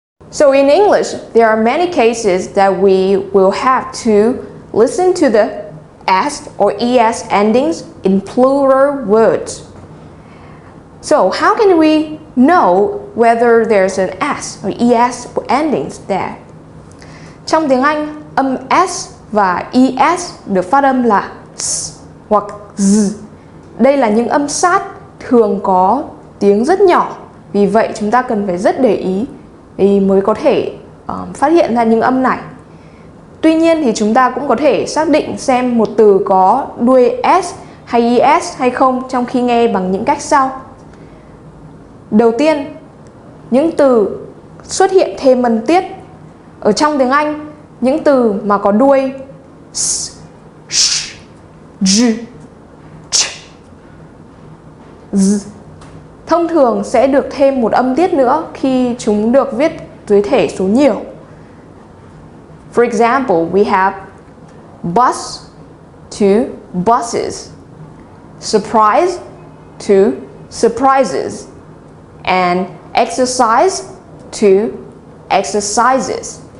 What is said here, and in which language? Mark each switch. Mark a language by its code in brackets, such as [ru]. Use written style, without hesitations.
[en] 'So in English, there are many cases that we will have to listen to the S or ES endings in plural words. So how can we know whether there's an S or ES endings there? [vi] Trong tiếng Anh, âm S và ES được phát âm là S hoặc Z. Đây là những âm sát thường có tiếng rất nhỏ. Vì vậy chúng ta cần phải rất để ý thì mới có thể phát hiện ra những âm này. Tuy nhiên thì chúng ta cũng có thể xác định xem một từ có đuôi S hay ES hay không trong khi nghe bằng những cách sau. Đầu tiên, những từ xuất hiện thêm âm tiết. Ở trong tiếng Anh, những từ mà có đuôi S, Sh, J, Ch, Z thông thường sẽ được thêm một âm tiết nữa khi chúng được viết dưới thể số nhiều. [en] For example, we have bus to buses, surprise to surprises, and exercise to exercises.